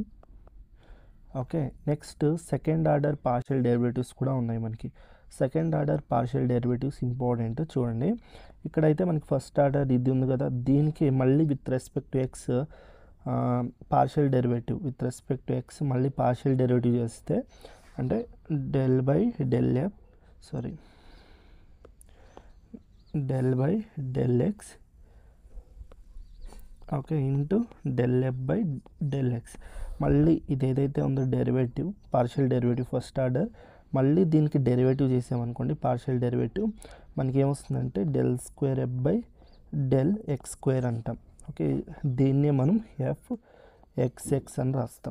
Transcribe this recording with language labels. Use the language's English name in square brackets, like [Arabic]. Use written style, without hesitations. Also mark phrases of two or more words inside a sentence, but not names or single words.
[Telugu] ఓకే, [English] next second order partial derivatives [Telugu] కూడా ఉన్నాయి మనకి. [English] second order partial derivatives important. [Telugu] చూడండి, ఇక్కడైతే మనకి [English] first order [Telugu] ఇది ఉంది కదా, దీనికి మళ్ళీ [English] with respect to x partial derivative with respect to x [Telugu] మళ్ళీ [English] partial derivative [Telugu] చేస్తే అంటే [English] del by del x okay into del f by del x. [Telugu] మళ్ళీ ఇది ఏదైతే ఉందో [English] derivative, partial derivative first order, [Telugu] మళ్ళీ దీనికి డెరివేటివ్ చేసామనుకోండి [English] partial derivative, [Telugu] మనకి ఏమొస్తుందంటే [English] del square f by del x square [Telugu] అంటాం. ఓకే, దీన్నే మనం fxx అని రాస్తాం.